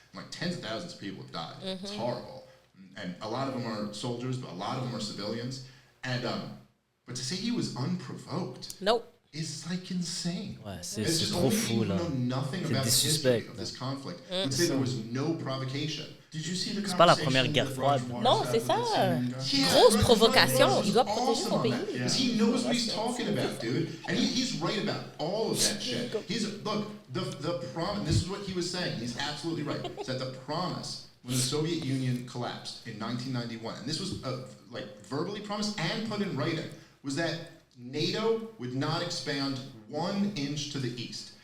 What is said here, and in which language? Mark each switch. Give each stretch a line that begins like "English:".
English: Like tens of thousands of people have died. It's horrible, and a lot of them are soldiers, but a lot of them are civilians. And but to say he was unprovoked, is like insane.
French: Ouais, c'est trop fou là. C'est suspect.
English: Of this conflict. Would say there was no provocation.
French: C'est pas la première guerre froide. Non, c'est ça. Grosse provocation. Il doit protéger son pays.
English: He knows what he's talking about, dude. And he's right about all of that shit. Look, the promise, this is what he was saying. He's absolutely right. It's that the promise when the Soviet Union collapsed in 1991, and this was like verbally promised and put in writing, was that NATO would not expand 1 inch to the east.